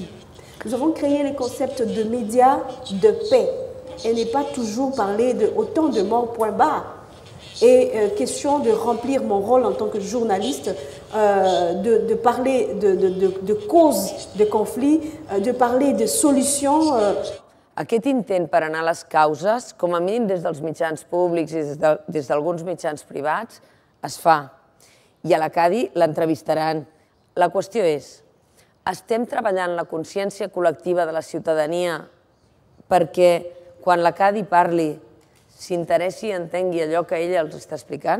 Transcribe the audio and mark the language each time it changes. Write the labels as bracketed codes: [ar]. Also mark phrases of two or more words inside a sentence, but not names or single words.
[fr] Nous avons créé les concepts de médias de paix et n'est pas toujours parler de autant de morts, point barre. Et question de remplir mon rôle en tant que journaliste, de parler de causes de conflits, de parler de solutions. [ca] Aquest intent per anar a les causes, com a mínim des dels mitjans públics i des d'alguns mitjans privats, es fa. I a la CADI l'entrevistaran. La qüestió és, estem treballant la consciència col·lectiva de la ciutadania perquè quan la CADI parli s'interessi i entengui allò que ella els està explicant?